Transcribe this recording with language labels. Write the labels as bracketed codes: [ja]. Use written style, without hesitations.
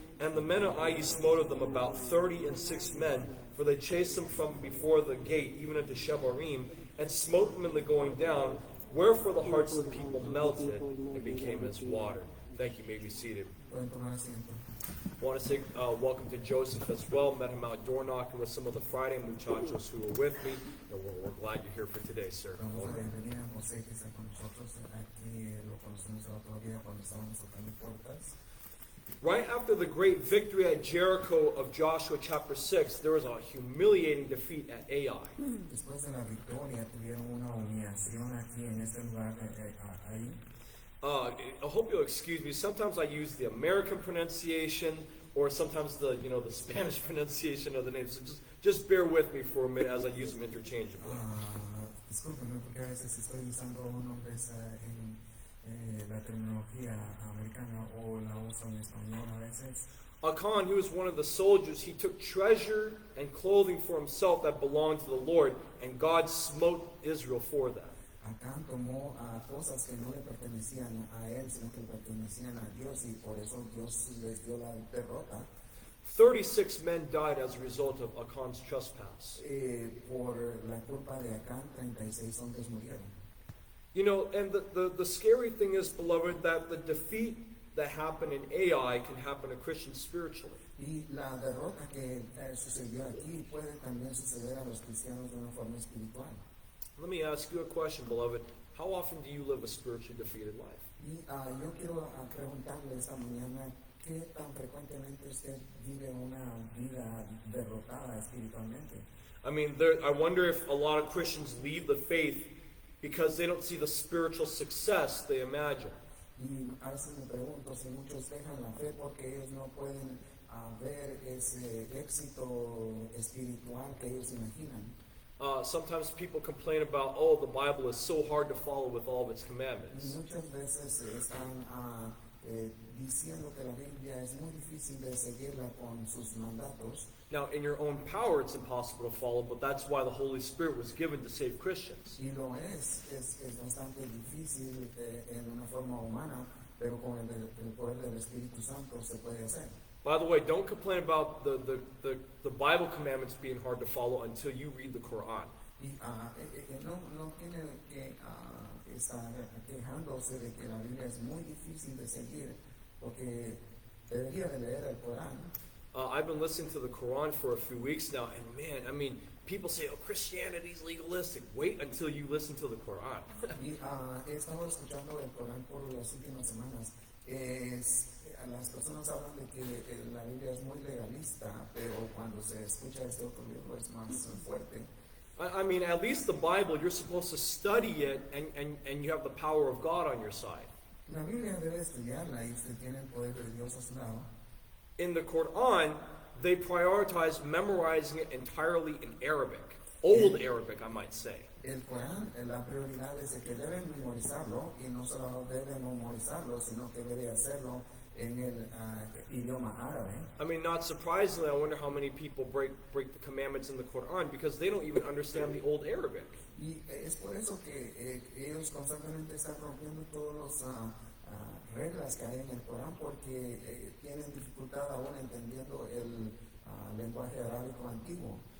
[en] And the men of Ai smote them about 36 men, for they chased them from before the gate, even unto Shebarim, and smote them in the going down. Wherefore the hearts of the people melted and became as water. Thank you. You may be seated. [es] Pueden tomar asiento. [en] I want to say welcome to Joseph as well. Met him out door knocking with some of the Friday muchachos who were with me. And we're glad you're here for today, sir. [es] Vamos a bienvenir a José que está con nosotros. Aquí lo conocemos el otro día cuando estábamos tocando puertas. [en] Right after the great victory at Jericho of Joshua chapter 6, there was a humiliating defeat at Ai. [es] Después de la victoria tuvieron una humillación aquí en este lugar ahí. [en] I hope you'll excuse me. Sometimes I use the American pronunciation or sometimes the Spanish pronunciation of the names. So just bear with me for a minute as I use them interchangeably. [es] Discúlpenme porque a veces estoy usando nombres en la terminología americana o la uso en español a veces. [en] Achan, who was one of the soldiers, he took treasure and clothing for himself that belonged to the Lord, and God smote Israel for that. [es] Acán tomó cosas que no le pertenecían a él, sino que le pertenecían a Dios, y por eso Dios les dio la derrota. [en] 36 men died as a result of Achan's trespass. [es] Por la culpa de Acán, 36 hombres murieron. [en] You know, and the scary thing is, beloved, that the defeat that happened in Ai can happen to Christians spiritually. [es] Y la derrota que sucedió aquí puede también suceder a los cristianos de una forma espiritual. [en] Let me ask you a question, beloved. How often do you live a spiritually defeated life? [es] Y yo quiero preguntarle esta mañana, ¿qué tan frecuentemente usted vive una vida derrotada espiritualmente? [en] I mean, I wonder if a lot of Christians leave the faith because they don't see the spiritual success they imagine. [es] Y a veces me pregunto si muchos dejan la fe porque ellos no pueden ver ese éxito espiritual que ellos imaginan. [en] Sometimes people complain about, oh, the Bible is so hard to follow with all of its [es] Y [en] commandments. [es] muchas veces están diciendo que la Biblia es muy difícil de seguirla con sus mandatos. [en] Now, in your own power, it's impossible to follow, but that's why the Holy Spirit was given to save Christians. [es] Y lo es bastante difícil en una forma humana, pero con el poder del Espíritu Santo se puede hacer. [en] By the way, don't complain about the Bible commandments being hard to follow until you read the Quran. [es] Y no tiene que estar quejándose de que la Biblia es muy difícil de seguir, porque debería de leer el Corán. [en] I've been listening to the Quran for a few weeks now, and man, I mean, people say, oh, Christianity's legalistic. Wait until you listen to the Quran. [es] Y he estado escuchando el Corán por las últimas semanas. Las personas hablan de que la Biblia es muy legalista, pero cuando se escucha este otro libro es más fuerte. [en] I mean, at least the Bible, you're supposed to study it, and you have the power of God on your side. [es] La Biblia debe estudiarla y usted tiene el poder de Dios a su lado. [en] In the Quran, they prioritize memorizing it entirely in Arabic. Old Arabic, I might say. [es] El Corán, la prioridad es de que deben memorizarlo, y no solo deben memorizarlo, sino que debe hacerlo en el idioma árabe. [en] I mean, not surprisingly, I wonder how many people break the commandments in the Quran because they don't even understand the old Arabic. [es] Y es por eso que ellos constantemente están rompiendo todas las reglas que hay en el Corán, porque tienen dificultad aún entendiendo el lenguaje arábico antiguo.